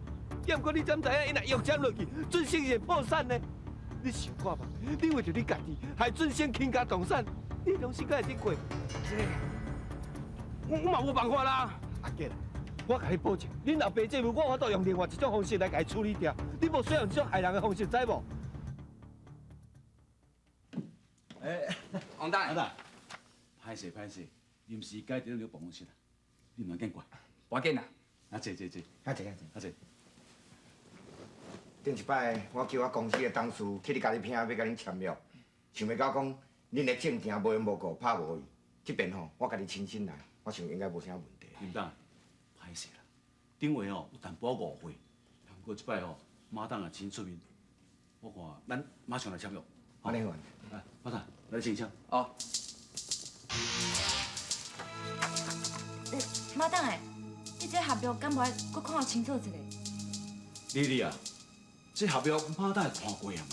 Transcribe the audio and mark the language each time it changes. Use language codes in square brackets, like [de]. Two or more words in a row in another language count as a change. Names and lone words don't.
[nan] 也毋过你怎知影伊若又签落去，准生会破产呢？你想看吧，你为着你家己，害准生倾家荡产，你良心敢会得过？我嘛无办法啦。阿杰，我甲你保证，恁老爸这务我法度用另外一种方式来甲伊处理掉，你无需要用这种害人的方式，知无？王大，歹势歹势，临时改伫你办公室啦，你唔要见怪。无要紧啦。啊，坐。啊，坐。坐。顶一摆我叫我公司的董事去你家己厅要甲恁签约，想袂到讲恁的证件无缘无故拍无伊，这边吼我家己亲身来，我想应该无啥问题。林董，歹势啦，顶回吼有淡薄误会，不过即摆吼马董也真出面，我看咱马上来签约。安尼好。来，马董来签签。哦。马董诶，你这合约敢无爱搁看清楚一下？丽丽啊，这合约马董会看过啊嘛？